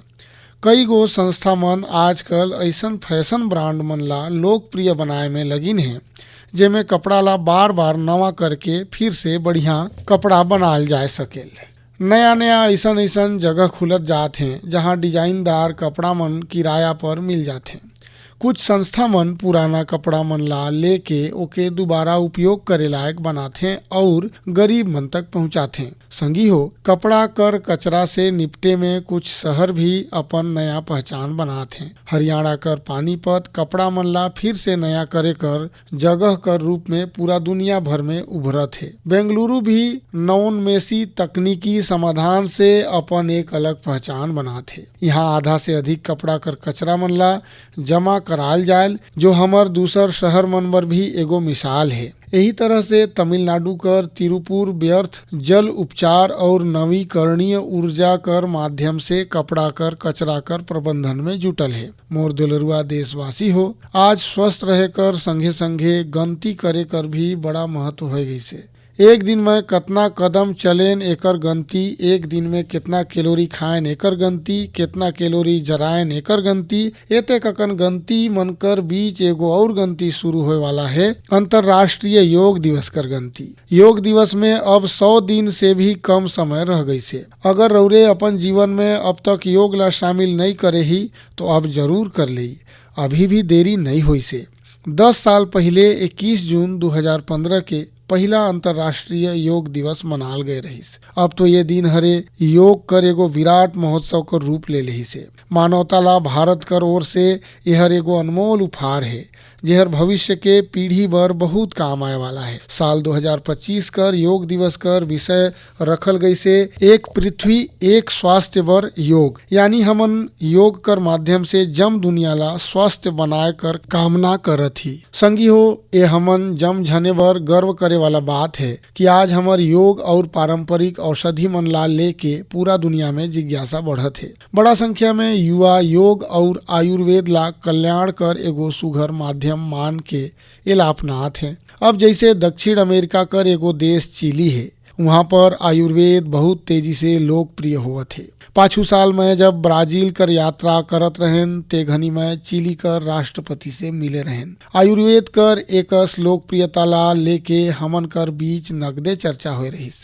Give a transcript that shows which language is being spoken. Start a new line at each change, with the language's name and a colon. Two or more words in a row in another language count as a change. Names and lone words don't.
Surgujia: कई गो संस्था मन आजकल ऐसन फैशन ब्रांड मन ला लोकप्रिय बनाए में लगिन है जेमे कपड़ा ला बार बार नवा करके फिर से बढ़िया कपड़ा बनाल जा सकेल। नया नया ऐसन ऐसन जगह खुलत जात हैं जहां डिजाइनदार कपड़ा मन किराया पर मिल जाते हैं। कुछ संस्था मन पुराना कपड़ा मन ला लेके ओके दोबारा उपयोग करे लायक बनाथे और गरीब मन तक पहुंचाथे। संगी हो, कपड़ा कर कचरा से निपटे में कुछ शहर भी अपन नया पहचान बनाथे। हरियाणा कर पानीपत कपड़ा मन ला फिर से नया करे कर जगह कर रूप में पूरा दुनिया भर में उभरत है। बेंगलुरु भी नवोन्मेषी तकनीकी समाधान से अपन एक अलग पहचान बनाथे। यहाँ आधा से अधिक कपड़ा कर कचरा मन ला जमा कराल जायल, जो हमर दूसर शहर मन बर भी एगो मिसाल है। यही तरह से तमिलनाडु कर तिरुपुर व्यर्थ जल उपचार और नवीकरणीय ऊर्जा कर माध्यम से कपड़ा कर कचरा कर प्रबंधन में जुटल है। मोर दुलरुआ देशवासी हो, आज स्वस्थ रहे कर संगे संगे गंती करे कर भी बड़ा महत्व हो गई से। एक दिन में कितना कदम चलेन एकर गंती, एक दिन में कितना कैलोरी खाएन एकर गंती, कितना कैलोरी जराएन एकर गंती, एते ककन गंती मनकर बीच एगो और गंती शुरू होए वाला है, अंतरराष्ट्रीय योग दिवस कर गंती। योग दिवस में अब 100 दिन से भी कम समय रह गई से। अगर रौरे अपन जीवन में अब तक योग ला शामिल नहीं करे ही तो अब जरूर कर ले, अभी भी देरी नहीं हुई से। 10 साल पहले 21 जून 2015 के पहला अंतरराष्ट्रीय योग दिवस मनाल गए रहीस। अब तो ये दिन हरे योग कर एगो विराट महोत्सव का रूप ले रही से। मानवता ला भारत कर ओर से यह एगो अनमोल उपहार है, जेहर भविष्य के पीढ़ी बर बहुत काम आए वाला है। साल 2025 कर योग दिवस कर विषय रखल गई से एक पृथ्वी एक स्वास्थ्य बर योग, यानी हमन योग कर माध्यम से जम दुनिया ला स्वस्थ बनाए कर कामना करत ही। संगी हो, ये हमन जम झने बर गर्व करे वाला बात है कि आज हमार योग और पारंपरिक औषधि मन ला लेके पूरा दुनिया में जिज्ञासा बढ़त है। बड़ा संख्या में युवा योग और आयुर्वेद ला कल्याण कर एगो सुघर माध्यम मान के एला अपनात हैं। अब जैसे दक्षिण अमेरिका कर एगो देश चिली है, वहाँ पर आयुर्वेद बहुत तेजी से लोकप्रिय होवत है। पाछू साल में जब ब्राजील कर यात्रा करत रहें ते घनी में चिली कर राष्ट्रपति से मिले रहें। आयुर्वेद कर एकस लोकप्रियता ला लेके हमन कर बीच नगदे चर्चा हो रहीस।